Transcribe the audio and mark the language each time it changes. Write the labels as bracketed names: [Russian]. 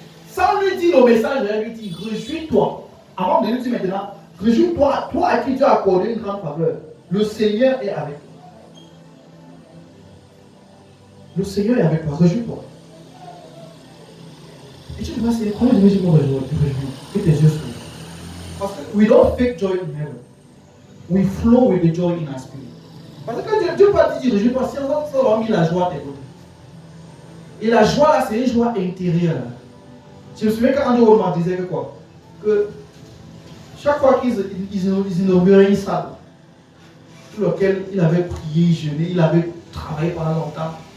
[French] Sans lui dire le message, il lui dit: réjouis-toi. Avant de lui dire maintenant: réjouis-toi, toi à qui Dieu a accordé une grande faveur. Le Seigneur est avec toi. Le Seigneur est avec toi, réjouis-toi. Et tu vas essayer, comment je me réjouis? Que tes yeux s'ouvrent. Parce que [English] we don't fake joy in heaven. We flow with the joy in our spirit. [French] Parce que Dieu va te dire: réjouis pas, si on a mis la joie à tes côtés. Et la joie là, c'est une joie intérieure. Je me souviens quand Andrew Wollman disait que quoi? Que chaque fois qu'ils inauguraient une salle, sur laquelle il avait prié, jeûné, il avait travaillé pendant longtemps.